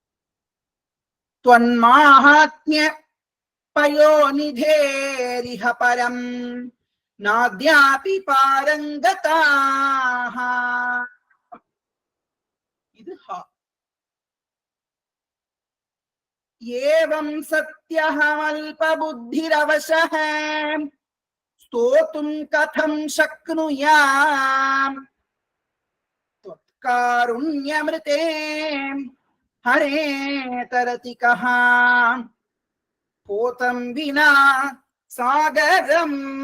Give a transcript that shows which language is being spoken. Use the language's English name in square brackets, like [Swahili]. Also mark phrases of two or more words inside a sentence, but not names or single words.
[Sanskrit] त्वन्माहात्म्य पयोनिधेरिह परं नाद्यापि पारङ्गताः, [Tamil] இது ஹா. [Sanskrit] एवं सत्यहमल्पबुद्धिरवशः स्तोतुं कथं शक्नुयाम् त्वत्कारुण्यमृते हरे तरति कः पोतं विना सागरम्.